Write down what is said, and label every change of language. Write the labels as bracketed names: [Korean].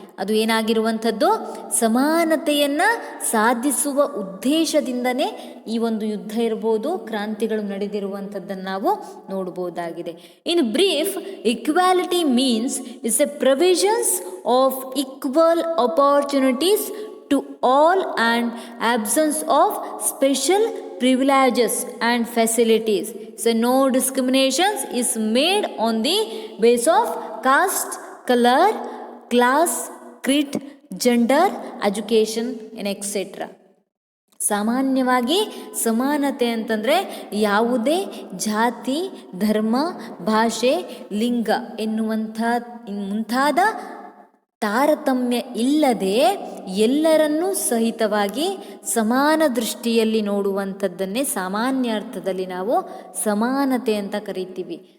[Kannada] ಅದು ಏನಾಗಿರುವಂಥದ್ದು, ಸಮಾನತೆಯನ್ನು ಸಾಧಿಸುವ ಉದ್ದೇಶದಿಂದನೇ ಈ ಒಂದು ಯುದ್ಧ ಇರ್ಬೋದು, ಕ್ರಾಂತಿಗಳು ನಡೆದಿರುವಂಥದ್ದನ್ನು ನಾವು ನೋಡ್ಬೋದಾಗಿದೆ. [English] In brief, equality means it's a provisions of equal opportunities to all and absence of special privileges and facilities. So no discriminations is made on the basis of caste, color, class, creed, gender, education and etc. [Kannada] ಸಾಮಾನ್ಯವಾಗಿ ಸಮಾನತೆ ಅಂತಂದರೆ ಯಾವುದೇ ಜಾತಿ, ಧರ್ಮ, ಭಾಷೆ, ಲಿಂಗ ಎನ್ನುವಂಥ ಮುಂತಾದ ತಾರತಮ್ಯ ಇಲ್ಲದೆ ಎಲ್ಲರನ್ನೂ ಸಹಿತವಾಗಿ ಸಮಾನ ದೃಷ್ಟಿಯಲ್ಲಿ ನೋಡುವಂಥದ್ದನ್ನೇ ಸಾಮಾನ್ಯ ಅರ್ಥದಲ್ಲಿ ನಾವು ಸಮಾನತೆ ಅಂತ ಕರಿತೀವಿ.